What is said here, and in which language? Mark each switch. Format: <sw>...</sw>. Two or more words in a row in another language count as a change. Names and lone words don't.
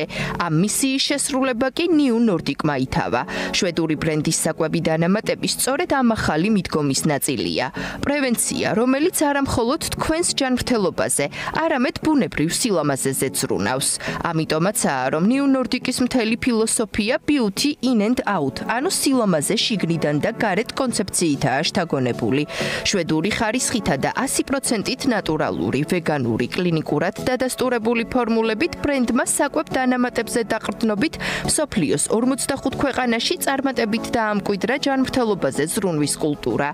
<ka>ამ მისიის შესრულება კი New Nordic-მა ითავა. შვედური ბრენდის საკვები დანამატები სწორედ ამ ახალი მიდგომის ნაწილია. პრევენცია, რომელიც არა მხოლოდ თქვენს ჯანმრთელობაზე, არამედ ბუნებრივ სილამაზეზე ზრუნავს. ამიტომაცაა, რომ New Nordic-ის მთელი ფილოსოფია</ka> <en>beauty in and out,</en> <ka>ანუ სილამაზე შიგნიდან და გარეთ კონცეფციითაა შთაგონებული. შვედური ხარისხითა და 100%-ით ნატურალური, ვეგანური, კლინიკურად დადასტურებული ფორმულებით ბრენდმა საკვებ დანამატებზე დაყრდნობით მსოფლიოს 45 ქვეყანაში წარმატებით დაამკვიდრა ჯანმრთელობაზე ზრუნვის კულტურა.</ka>